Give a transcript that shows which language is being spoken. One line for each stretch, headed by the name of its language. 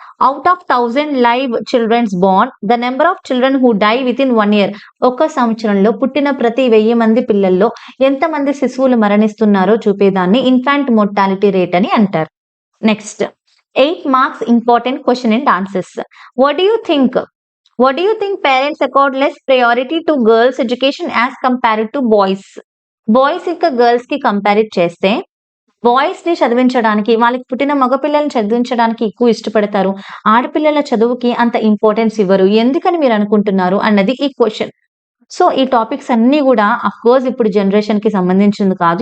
English: Out of 1000 live childrens born, the number of children who die within 1 year.
Telugu: ఒక సంవత్సరంలో పుట్టిన ప్రతి 1000 మంది పిల్లల్లో ఎంతమంది శిశువులు మరణిస్తున్నారో చూపేదాన్ని ఇన్ఫాంట్ మోర్టాలిటీ రేట్ అని అంటారు.
English: Next 8 marks important question and answers. What do you think? What do you think parents accord less priority to girls' education as compared to boys?
Telugu: Boys ఇంకా గర్ల్స్‌కి కంపేర్ చేస్తే బాయ్స్‌ని చదివించడానికి వాళ్ళకి పుట్టిన మగ పిల్లల్ని చదివించడానికి ఎక్కువ ఇష్టపడతారు. ఆడపిల్లల చదువుకి అంత ఇంపార్టెన్స్ ఇవ్వరు. ఎందుకని మీరు అనుకుంటున్నారు అన్నది ఈ క్వెషన్. సో, ఈ టాపిక్స్ అన్నీ గూడా అఫ్‌కోర్స్ ఇప్పుడు జనరేషన్‌కి సంబంధించింది కాదు.